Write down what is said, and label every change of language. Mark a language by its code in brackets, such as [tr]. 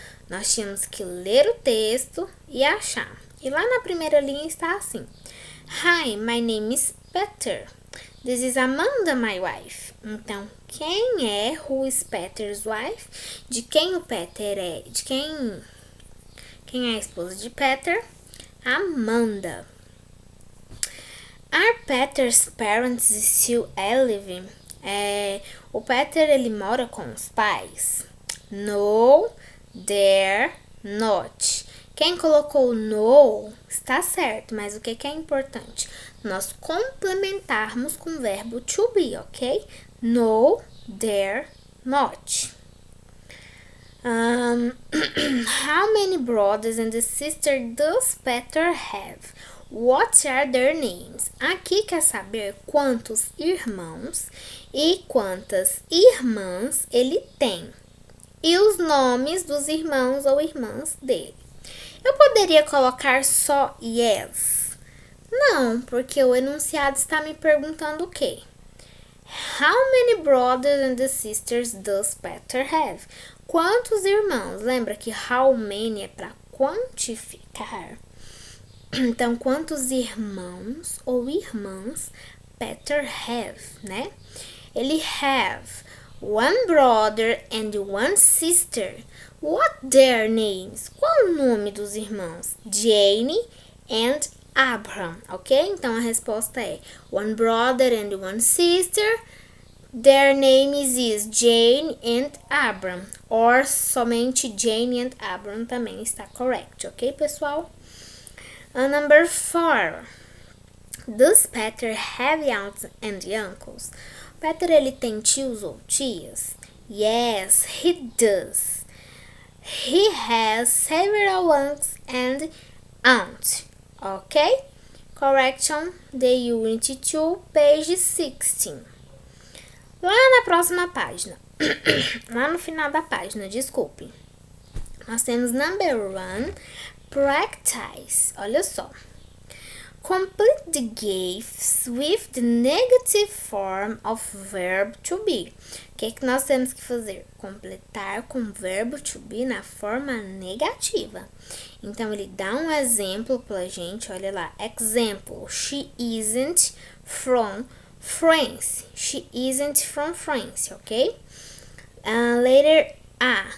[pt] Nós tínhamos que ler o texto e achar. E lá na primeira linha está assim: [en] Hi, my name is Peter. This is Amanda, my wife. [pt] Então, quem é [en] who is Peter's wife? [pt] De quem o Peter é? De quem é a esposa de Peter? Amanda. [en] Are Peter's parents still alive? [pt] O Peter, ele mora com os pais? [en] No, they're not. [pt] Quem colocou no está certo, mas o que é importante? Nós complementarmos com o verbo to be, ok? [en] No, they're not. How many brothers and sisters does Peter have? What are their names? [pt] Aqui quer saber quantos irmãos e quantas irmãs ele tem. E os nomes dos irmãos ou irmãs dele. Eu poderia colocar só yes? Não, porque o enunciado está me perguntando o quê? [en] How many brothers and sisters does Peter have? [pt] Quantos irmãos? Lembra que how many é para quantificar. Então, quantos irmãos ou irmãs Peter have, né? [en] Ele have one brother and one sister. What their names? [pt] Qual o nome dos irmãos? [en] Jane and Abraham, ok? [pt] Então, a resposta é [en] one brother and one sister. Their names is Jane and Abraham. [pt] Or somente Jane and Abraham também está correct, ok, pessoal? [en] Number 4. Does Peter have aunts and uncles? [pt] Peter, ele tem tios ou tias? [en] Yes, he does. He has several uncles and aunts. Ok? Correction, the Unit 2, page 16. [pt] Lá na próxima página, lá no final da página, desculpe, nós temos number 1, practice. Olha só. [en] Complete the gifts with the negative form of verb to be. [pt] O que nós temos que fazer? Completar com o verbo to be na forma negativa. Então, ele dá um exemplo pra gente. Olha lá. [en] Example. She isn't from France. She isn't from France, ok? Letter A.